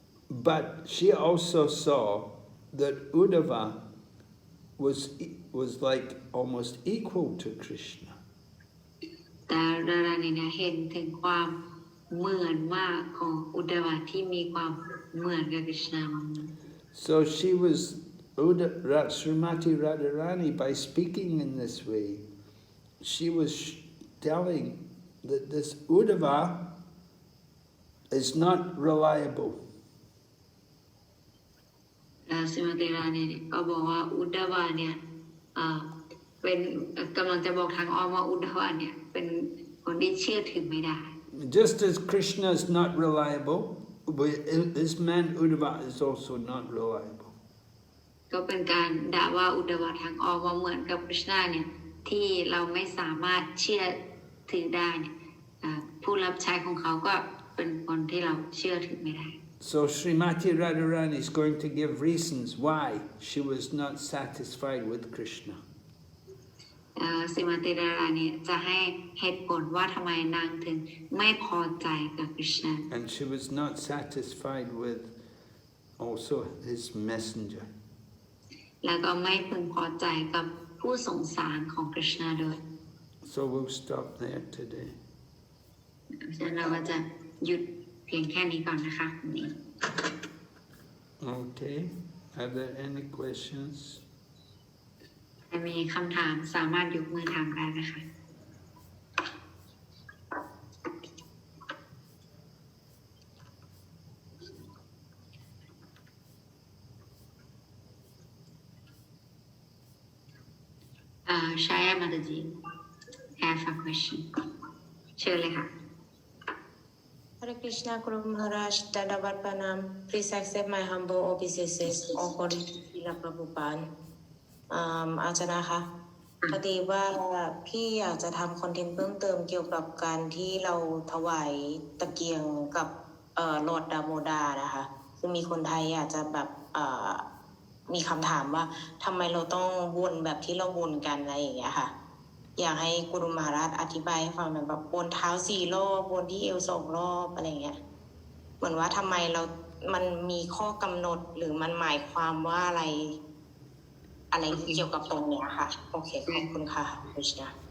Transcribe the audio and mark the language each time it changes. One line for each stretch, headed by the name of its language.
English: But she also saw that Uddhava was like almost equal to Krishna.
Thai: แต่รารานีเนี่ยเห็นถึงความเหมือนมากของอุดดวะที่มีความเหมือนกับกฤษณา
English: So she was Srimati Radharani, by speaking in this way, she was telling that this Uddhava is not reliable.
Thai: ശ്രീมติรารานีก็บอกว่าอุดดวะเนี่ยเป็นกำลังจะบอกทางอ้อมว่าอุดดวะเนี่ยเป็นคนที่เชื่อถือไม่ได้
English: Just as Krishna is not reliable, this man Uddhava is also not reliable.
Thai: ก็เป็นการด่าว่าอุดดวะทางอ้อมว่าเหมือนกับกฤษณาเนี่ยที่เราไม่สามารถเชื่อถือได้เนี่ยผู้รับใช้ของเขาก็เป็นคนที่เราเชื่อถือไม่ได้
English: So Srimati Radharani is going to give reasons why she was not satisfied with Krishna.
Thai: สิมาติราราเนี่ยจะให้เหตุผลว่าทำไมนางถึงไม่พอใจกับกฤษณา
English: And she was not satisfied with also his messenger.
Thai: แล้วก็ไม่พึงพอใจกับผู้ส่งสารของกฤษณาด้วย
English: So we'll stop there today.
Thai: ฉะนั้นเราก็จะหยุดเพียงแค่นี้ก่อนนะคะวันนี้
English: Okay. Are there any questions?
Thai: ถ้ามีคำถามสามารถยกมือถามได้นะคะ
English: Shaya Mataji have a question เชิญเลยค่ะ Hare Krishna Guru Maharaj, Dandavat Pranam. Please accept my humble obeisances according to Srila Prabhupada.
Thai: อาจารย์นะคะพอดีว่าพี่อยากจะทำคอนเทนต์เพิ่มเติมเกี่ยวกับการที่เราถวายตะเกียงกับลอร์ดดาโมดานะคะคือมีคนไทยอยากจะแบบ มีคำถามว่าทำไมเราต้องวนแบบที่เราวนกันอะไรอย่างเงี้ยค่ะอยากให้กุรุมหาราชอธิบายให้ฟังแบบวนเท้า4 รอบวนที่เอว2 รอบอะไรเงี้ยเหมือนว่าทำไมมันมีข้อกำหนดหรือมันหมายความว่าอะไรเกี่ยวกับตรงเนี้ยค่ะโอเคขอบคุณค่ะคริชนา